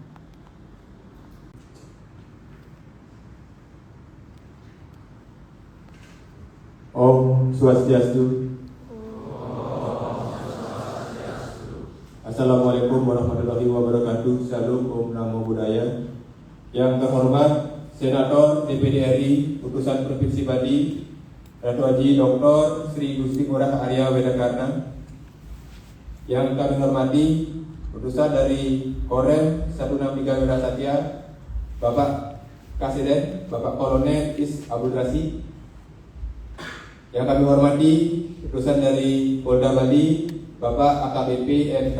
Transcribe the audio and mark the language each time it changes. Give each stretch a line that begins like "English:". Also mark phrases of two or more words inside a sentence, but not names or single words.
Sanskrit: Om Swastiastu.
Arabic: Assalamualaikum warahmatullahi wabarakatuh.
Indonesian: Salam
Pali: Om Namo Buddhaya.
Indonesian: Yang terhormat Senator DPD RI Utusan Provinsi Bali, Ratu Haji Dr. Sri Gusti Ngurah Arya Wedakarna. Yang kami hormati utusan dari Korem 163 Wira Satya, Bapak Kasiden, Bapak Kolonel Is Abdul Rasi. Yang kami hormati utusan dari Polda Bali, Bapak AKBP M.